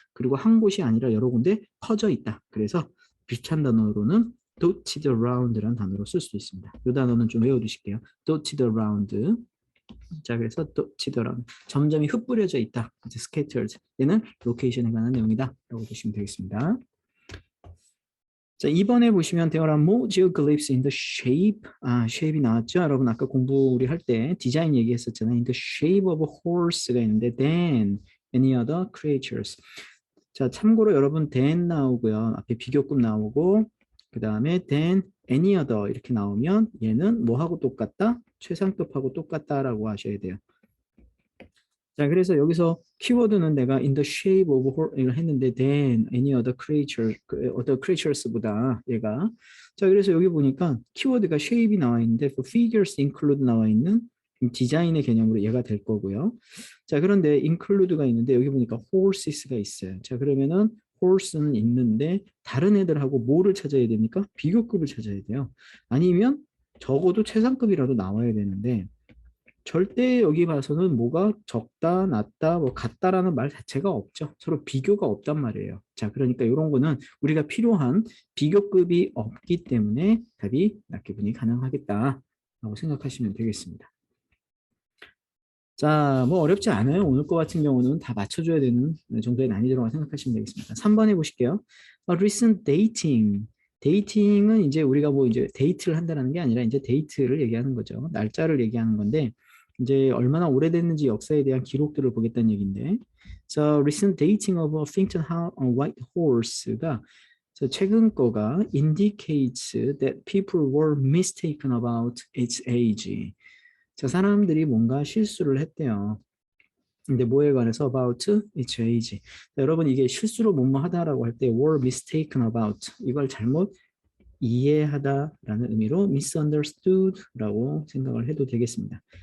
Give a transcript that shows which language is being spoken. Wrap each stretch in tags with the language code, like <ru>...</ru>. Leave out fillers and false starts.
<ko>그리고 한 곳이 아니라 여러 군데 퍼져 있다. 그래서 비슷한 단어로는 dotted around라는 단어로 쓸 수 있습니다. 이 단어는 좀 외워두실게요. dotted around. 자, 그래서 dotted around. 점점이 흩뿌려져 있다. scattered. 얘는 로케이션에 관한 내용이다. 라고 보시면 되겠습니다. 자, 이번에 보시면</ko> <en>there are more geoglyphs in the shape.</en> <ko>shape이 나왔죠? 여러분 아까 공부 우리 할 때 디자인 얘기했었잖아요.</ko> <en>In the shape of a horse가</en> <ko>있는데</ko> <en>than any other creatures.</en> <ko>자, 참고로 여러분 than 나오고요. 앞에 비교급 나오고 그 다음에 than any other 이렇게 나오면 얘는 뭐하고 똑같다? 최상급하고 똑같다라고 하셔야 돼요. 자, 그래서 여기서 키워드는 내가</ko> <en>in the shape of</en> <ko>이걸 했는데</ko> <en>than any other creature, other creatures보다 얘가.</en> <ko>자, 그래서 여기 보니까 키워드가 shape이 나와 있는데 그 figures include 나와 있는 디자인의 개념으로 얘가 될 거고요. 자, 그런데 include가 있는데 여기 보니까 horses가 있어요. 자, 그러면은 horse는 있는데 다른 애들하고 뭐를 찾아야 됩니까? 비교급을 찾아야 돼요. 아니면 적어도 최상급이라도 나와야 되는데 절대 여기 봐서는 뭐가 적다, 낮다, 뭐 같다라는 말 자체가 없죠. 서로 비교가 없단 말이에요. 자, 그러니까 이런 거는 우리가 필요한 비교급이 없기 때문에 답이 낮게 분이 가능하겠다라고 생각하시면 되겠습니다. 자, 뭐 어렵지 않아요. 오늘 거 같은 경우는 다 맞춰줘야 되는 정도의 난이도라고 생각하시면 되겠습니다. 3번 해보실게요. recent dating. 데이팅은 이제 우리가 뭐 이제 데이트를 한다는 게 아니라 이제 데이트를 얘기하는 거죠. 날짜를 얘기하는 건데 이제 얼마나 오래됐는지 역사에 대한 기록들을 보겠다는 얘기인데,</ko> <en>so recent dating of Finkton White Horse가</en> <ko>최근 거가</ko> <en>indicates that people were mistaken about its age.</en> <ko>자, 사람들이 뭔가 실수를 했대요. 근데 뭐에 관해서 about its age. 자, 여러분 이게 실수로 뭐뭐 하다라고 할 때</ko> <en>were mistaken about</en> <ko>이걸 잘못 이해하다라는 의미로 misunderstood라고 생각을 해도 되겠습니다.</ko>